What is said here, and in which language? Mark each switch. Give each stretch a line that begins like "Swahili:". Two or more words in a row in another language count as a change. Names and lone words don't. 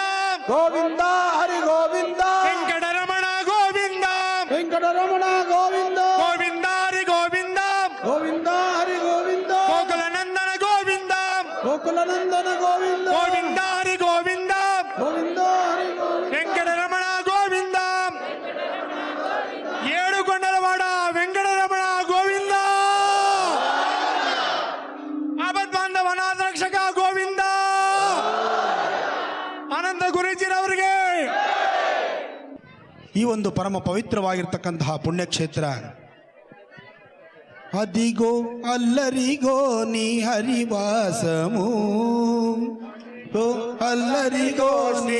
Kannada: ಗೋವಿಂದ ಹರಿ ಗೋವಿಂದ ವೆಂಕಟರಮಣ ಗೋವಿಂದ ವೆಂಕಟರಮಣ ಗೋವಿಂದ ಗೋವಿಂದ ಹರಿ ಗೋವಿಂದ ಗೋವಿಂದ ಹರಿ ಗೋವಿಂದ ಗೋಕುಲ ನಂದನ ಗೋವಿಂದ ಗೋಕುಲಾನಂದನ ಗೋವಿಂದ ಗೋವಿಂದ ಹರಿ ಗೋವಿಂದ ಗೋವಿಂದ ಹರಿ ಗೋವಿಂದ ವೆಂಕಟರಮಣ ಗೋವಿಂದ ಏಳುಗೊಂಡಲವಾಡ ವೆಂಕಟರಮಣ ಗೋವಿಂದ ಆಪದ್ಬಾಂಧವ ಅನಾಥ ರಕ್ಷಕ ಗೋವಿಂದ ಅನಂತ ಗುರುಜಿರವರಿಗೆ ಈ ಒಂದು ಪರಮ ಪವಿತ್ರವಾಗಿರ್ತಕ್ಕಂತಹ ಪುಣ್ಯಕ್ಷೇತ್ರ
Telugu: అదిగో అల్లరిగో నీ హరివాసము అల్లరిగో నీ